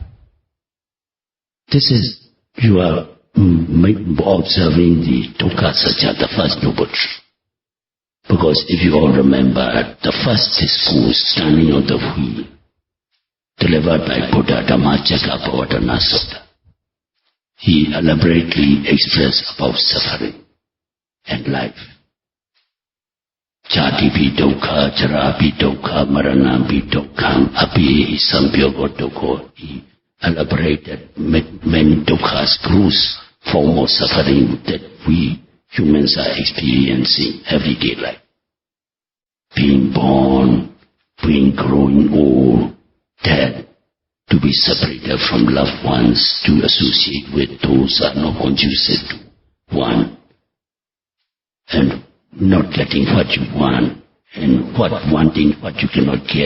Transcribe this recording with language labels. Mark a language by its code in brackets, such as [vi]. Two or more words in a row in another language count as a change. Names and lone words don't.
[en] This is, you are observing the [pi] Dukkha Satya, [en] the first noble truth. Because if you all remember, the first discourse, standing on the wheel, delivered by Buddha, Dhammacakkappavattana Sutta, he elaborately expressed about suffering and life. [pi] Jati pi dukkha, jara pi dukkha, marana pi dukkha, api sambhyogo dukkha. [en] He elaborated many dukkhas, gross form of suffering that we humans are experiencing everyday life. Being born, being growing old, dead, to be separated from loved ones, to associate with those who are not conducive to one, and not getting what you want, and wanting what you cannot get.